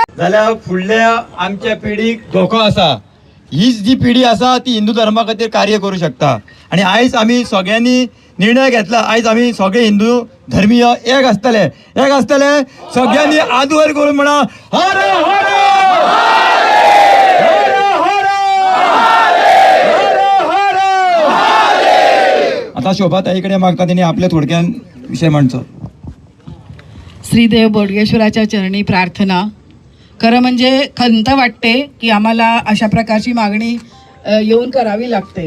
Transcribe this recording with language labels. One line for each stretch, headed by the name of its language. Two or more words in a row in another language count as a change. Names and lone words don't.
Konkani: जाल्यार फुडल्या आमच्या पिढीक धोको आसा. हीच जी पिढी आसा ती हिंदू धर्मा खातीर कार्य करूं शकता. आनी आयज आमी सगळ्यांनी निर्णय घेतला. आयज आमी सगळे हिंदू धर्मीय एक आसतले सगळ्यांनी आदवर करून म्हणा हर हर आता शोभा ताईकडे मागता त्यांनी आपल्या थोडक्यान विषय मांडचो. श्रीदेव बोडगेश्वराच्या चरणी प्रार्थना.
Marathi: खरं म्हणजे खंत वाटते की आम्हाला अशा प्रकारची मागणी येऊन करावी लागते.